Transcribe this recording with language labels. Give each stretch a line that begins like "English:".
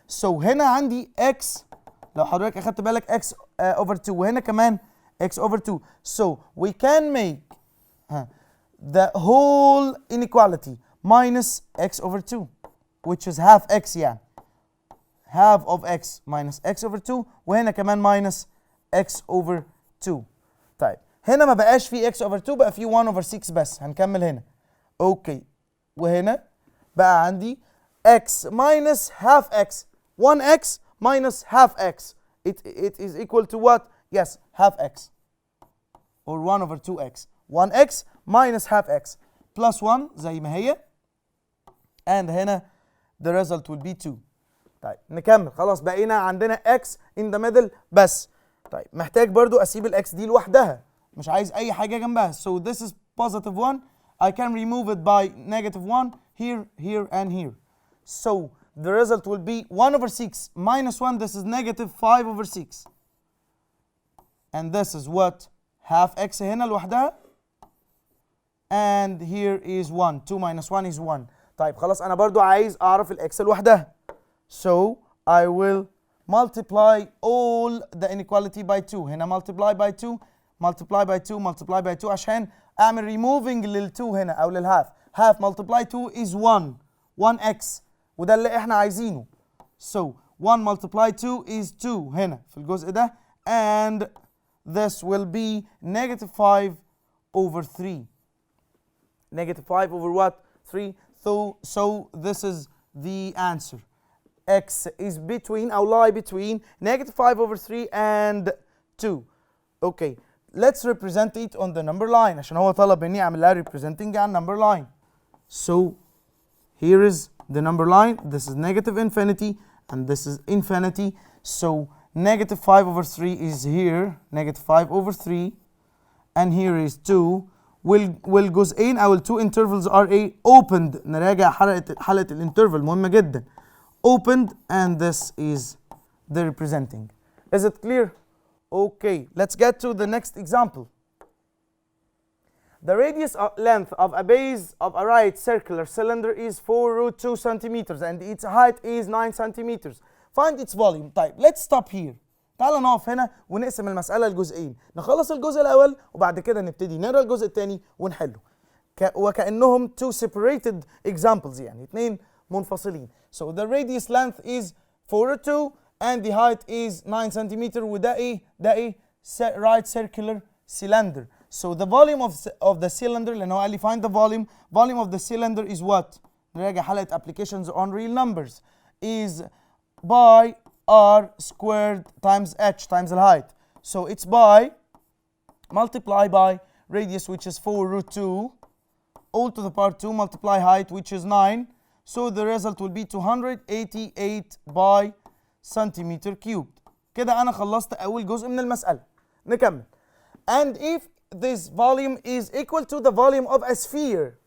Arabic: So هنا عندي x لو حضرتك اخدت بالك x over 2 وهنا كمان x over 2.
English: So we can make the whole inequality minus x over 2 which is half x يعني half of x minus x over 2 وهنا كمان minus x over 2.
Arabic: طيب هنا ما بقاش في x over 2 بقى في 1 over 6 بس. هنكمل هنا. اوكي وهنا بقى عندي
English: x minus half x 1x minus half x it is equal to what? Yes, half x or 1 over 2x 1x minus half x plus 1 زي ما هي and هنا the result will be 2.
Arabic: طيب نكمل خلاص بقينا عندنا x in the middle بس. طيب محتاج برضو اسيب الاكس دي لوحدها مش عايز اي حاجه جنبها.
English: So this is positive 1 I can remove it by negative 1 here here and here. So the result will be 1 over 6 minus 1 this is negative 5 over 6 and this is what? half x هنا لوحدها and here is 1 2 minus 1 is 1.
Arabic: طيب خلاص انا برضو عايز اعرف الاكس لوحدها.
English: So I will multiply all the inequality by 2. هنا multiply by 2 multiply by 2 multiply by 2
Arabic: عشان اعمل removing لل2 هنا او للhalf.
English: half multiply 2 is 1 1x
Arabic: وده اللي احنا عايزينه.
English: So 1 multiply 2 is 2 هنا في الجزء ده and this will be negative 5 over 3. Negative 5 over what? 3. So this is the answer. X is between or lie between negative 5 over 3 and 2. Okay, let's represent it on the number line
Arabic: عشان هو طلب مني اعمل لها representing
English: on number line. So here is the number line. This is negative infinity and this is infinity. So negative 5 over 3 is here. Negative 5 over 3 and here is 2.
Arabic: والجزئين او ال
English: two intervals are a opened.
Arabic: نراجع حلقة الانترفال مهمة جدا.
English: Opened and this is the representing. Is it clear? Okay, let's get to the next example. The radius length of a base of a right circular cylinder is 4 root 2 centimeters and its height is 9 centimeters. Find its volume. طيب let's stop here.
Arabic: تعال نقف هنا ونقسم المسألة لجزئين. نخلص الجزء الأول وبعد كده نبتدي نقرا الجزء الثاني ونحله. وكأنهم
English: two separated examples
Arabic: يعني اثنين منفصلين.
English: So the radius length is 4 root 2 and the height is 9 centimeter
Arabic: وده ايه؟ ده ايه؟
English: right circular cylinder. So the volume of the cylinder
Arabic: لأن هو قال لي
English: find the volume of the cylinder is what؟
Arabic: نراجع حلقة
English: applications on real numbers is by r squared times h times الهايت. So it's by multiply by radius which is 4 root 2 all to the power 2 multiply height which is 9. So the result will be 288 by centimeter cubed.
Arabic: كده أنا خلصت أول جزء من المسألة. نكمل.
English: And if this volume is equal to the volume of a sphere.